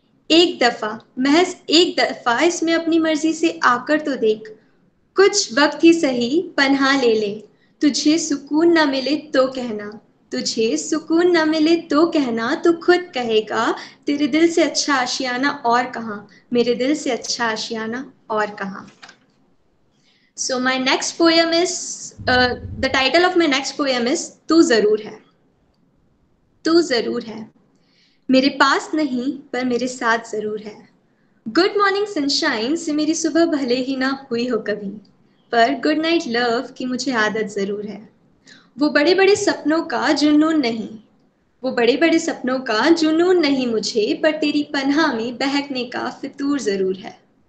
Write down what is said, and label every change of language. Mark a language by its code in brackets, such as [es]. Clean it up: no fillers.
[hi] एक दफा, महज एक दफा इसमें अपनी मर्जी से आकर तो देख, कुछ वक्त ही सही पनाह ले ले, तुझे सुकून ना मिले तो कहना, तुझे सुकून ना मिले तो कहना, तू खुद कहेगा तेरे दिल से अच्छा आशियाना और कहाँ, मेरे दिल से अच्छा आशियाना और कहाँ। [en] So my next poem is, the title of my next poem is [hi] तू जरूर है। तू जरूर है, मेरे पास नहीं पर मेरे साथ जरूर है। [en] good morning sunshine [hi] से मेरी सुबह भले ही ना हुई हो कभी, पर [en] good night love [hi] की मुझे आदत जरूर है। वो बड़े बड़े सपनों का जुनून नहीं, वो बड़े बड़े सपनों का जुनून नहीं मुझे, पर तेरी पनाह में बहकने का फितूर जरूर है।